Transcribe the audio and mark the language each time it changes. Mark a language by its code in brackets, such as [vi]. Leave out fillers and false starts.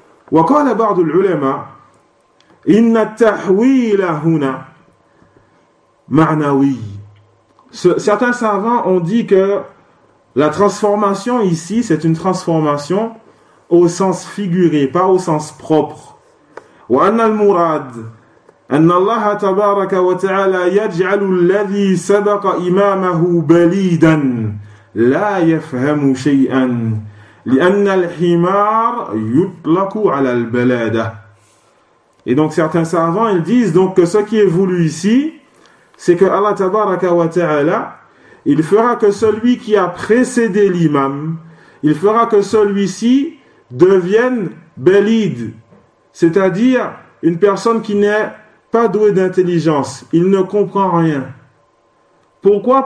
[ar] Wa qala ba'd al-ulama inna at-tahwila huna ma'nawi. [fr] Certains savants ont dit que la transformation ici, c'est une transformation au sens figuré, pas au sens propre. [ar] Wa anna al-murad أن الله تبارك وتعالى يجعل الذي سبق إمامه بليدا لا يفهم شيئا لأن الحمار يطلق على البلادة. [fr] Et donc certains savants, ils disent donc que ce qui est voulu ici, c'est que Allah tabaraka wa ta'ala, il fera que celui qui a précédé l'imam, il fera que celui-ci devienne belid, c'est-à-dire une personne qui n'est pas douée d'intelligence, il ne comprend rien. Pourquoi ?